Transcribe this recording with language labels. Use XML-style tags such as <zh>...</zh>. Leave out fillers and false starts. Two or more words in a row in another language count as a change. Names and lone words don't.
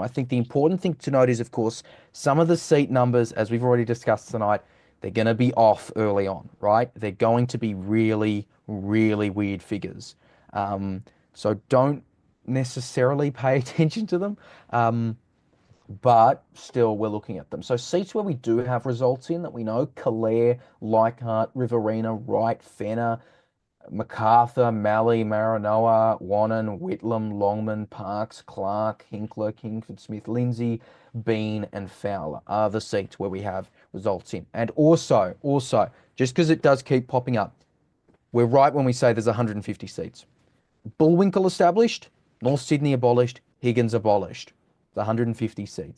<en>I think the important thing to note is, of course, some of the seat numbers, as we've already discussed tonight, they're going to be off early on, right? They're going to be really, really weird figures. So don't necessarily pay attention to them. But still, we're looking at them. So seats where we do have results in that we know: Calare, Leichhardt, Riverina, Wright, Fenner, MacArthur, Mallee, Maranoa, Wannon, Whitlam, Longman, Parks, Clark, Hinkler, Kingford Smith, Lindsay, Bean, and Fowler are the seats where we have results in. And also, just because it does keep popping up, we're right when we say there's 150 seats. Bullwinkle established, North Sydney abolished, Higgins abolished. 150 seats.</en>